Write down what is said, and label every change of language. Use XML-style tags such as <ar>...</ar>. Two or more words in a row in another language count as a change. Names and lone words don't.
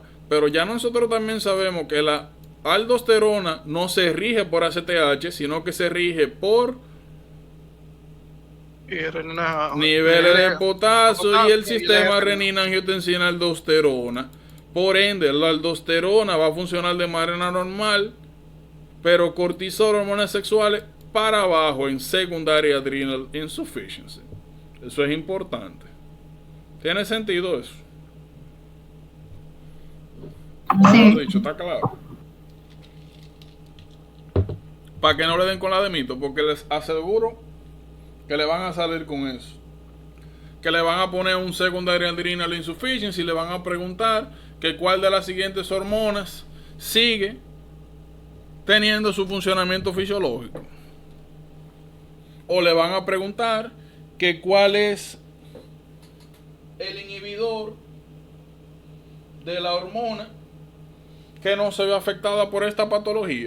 <es>Pero ya nosotros también sabemos que la aldosterona no se rige por ACTH, sino que se rige por niveles de potasio y el sistema renina-angiotensina-aldosterona. Por ende, la aldosterona va a funcionar de manera normal, pero cortisol, hormonas sexuales para abajo en</es> <en>secondary adrenal insufficiency.</en> <es>Eso es importante. ¿Tiene sentido eso? Sí. Lo dicho, está claro. Para que no le den con la de mito, porque les aseguro que le van a salir con eso. Que le van a poner un</es> <en>secondary adrenal insufficiency</en> <es>y le van a preguntar que cuál de las siguientes hormonas sigue teniendo su funcionamiento fisiológico. O le van a preguntar que cuál es el inhibidor de la hormona que no se ve afectada por esta patología.</es>